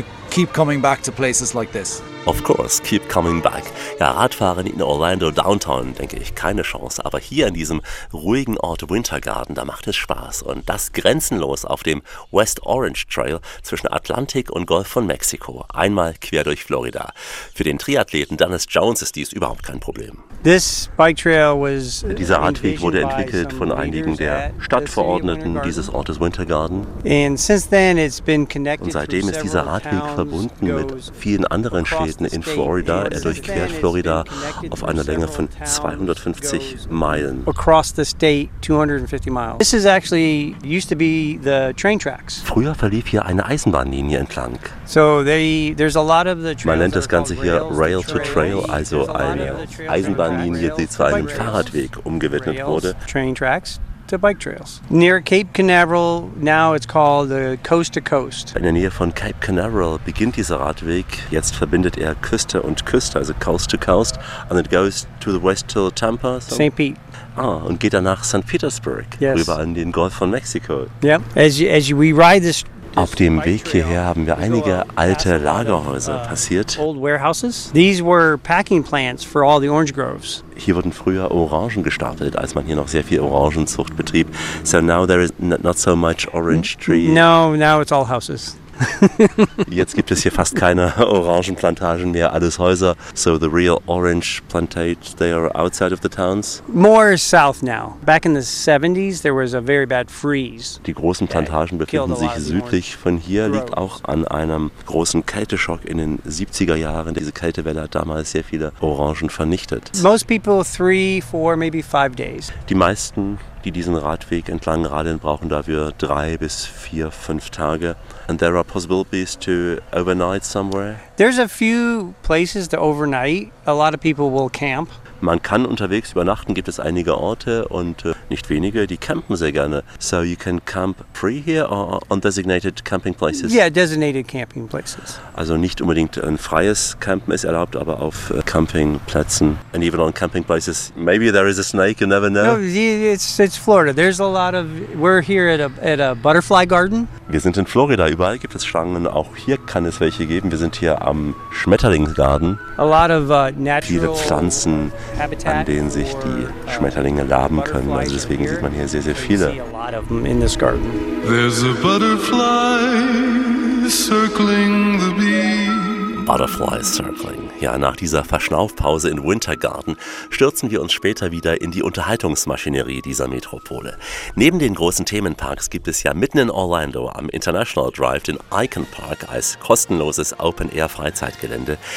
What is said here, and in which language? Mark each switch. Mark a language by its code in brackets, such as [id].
[en] Keep coming back to places like this. Of course, keep coming back. [de] Ja, Radfahren in Orlando Downtown, denke ich, keine Chance. Aber hier in diesem ruhigen Ort Wintergarden, da macht es Spaß. Und das grenzenlos auf dem West Orange Trail zwischen Atlantik und Golf von Mexiko. Einmal quer durch Florida. Für den Triathleten Dennis Jones ist dies überhaupt kein Problem. Dieser Radweg wurde entwickelt von einigen der Stadtverordneten dieses Ortes Wintergarden. Und seitdem ist dieser Radweg verbunden mit vielen anderen Städten in Florida. Er durchquert Florida auf einer Länge von 250 Meilen. Früher verlief hier eine Eisenbahnlinie entlang. Man nennt das Ganze hier Rail to Trail, also eine Eisenbahnlinie, die zu einem Fahrradweg umgewidmet wurde. [en] To bike trails. Near Cape Canaveral, now it's called the Coast to Coast. [de] In der Nähe von Cape Canaveral beginnt dieser Radweg. Jetzt verbindet er Küste und Küste, also Coast to Coast. [en] And it goes to the west to Tampa. St. Pete. [de] Ah, und geht dann nach St. Petersburg, [en] yes. [de] Rüber an den Golf von Mexiko. [en] Yep. As you, we ride this. [de] Auf dem Weg hierher haben wir einige alte Lagerhäuser passiert. Hier wurden früher Orangen gestapelt, als man hier noch sehr viel Orangenzucht betrieb. [en] So now there is not so much orange tree. No, now it's all houses. [de] Jetzt gibt es hier fast keine Orangenplantagen mehr, alles Häuser. [en] So the real orange plantations, they are outside of the towns. More south now. Back in the 70s there was a very bad freeze. [de] Die großen Plantagen befinden sich südlich von hier, liegt auch an einem großen Kälteschock in den 70er Jahren. Diese Kältewelle hat damals sehr viele Orangen vernichtet. [en] Most people 3, 4, maybe 5 days. [de] Die meisten, die diesen Radweg entlang radeln, brauchen dafür 3 bis 4, 5 Tage. [en] And there are possibilities to overnight somewhere. There's a few places to overnight. A lot of people will camp. [de] Man kann unterwegs übernachten, gibt es einige Orte und nicht wenige, die campen sehr gerne. [en] So you can camp free here or on designated camping places? Yeah, designated camping places. [de] Also nicht unbedingt ein freies Campen ist erlaubt, aber auf Campingplätzen. [en] And even on camping places, maybe there is a snake, you never know. No, it's Florida. There's a lot of, we're here at a butterfly garden. [de] Wir sind in Florida, überall gibt es Schlangen, auch hier kann es welche geben. Wir sind hier am Schmetterlingsgarten. [en] A lot of natural [de] viele Pflanzen, an denen sich die Schmetterlinge laben können. Also deswegen sieht man hier sehr, sehr viele. [en] There's a butterfly circling the bee. Butterfly Circling. [de] Ja, nach dieser Verschnaufpause in Wintergarden stürzen wir uns später wieder in die Unterhaltungsmaschinerie dieser Metropole. Neben den großen Themenparks gibt es ja mitten in Orlando am International Drive den Icon Park als kostenloses Open-Air-Freizeitgelände.